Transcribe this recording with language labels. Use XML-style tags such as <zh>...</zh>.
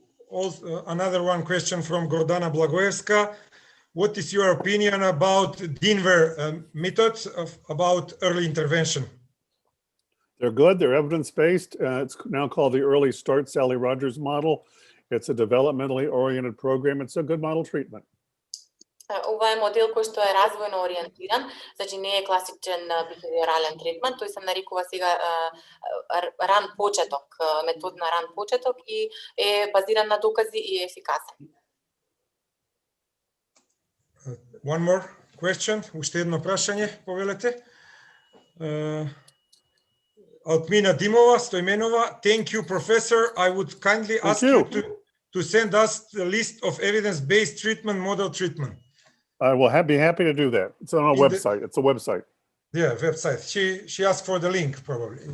<en>Also, another one question from Gordana Blagoevska. What is your opinion about Denver methods about early intervention? They're good. They're evidence-based. It's now called the Early Start Sally Rogers model. It's a developmentally oriented program. It's a good model treatment.</en> <mk>Ова е модел кој што е развојно ориентиран, значи не е класичен бихевиорален третман, тој се нарекува сега ран почеток, метод на ран почеток и е базиран на докази и е ефикасен.</mk> <en>One more question,</en> <mk>уште едно прашање, повелете.</mk> <en>Алтмина Димова, Стојменова, thank you, Professor. I would kindly ask you to send us the list of evidence-based treatment, model treatment. I will be happy to do that. It's on our website. It's a website. Yeah, website. She asked for the link, probably.</en>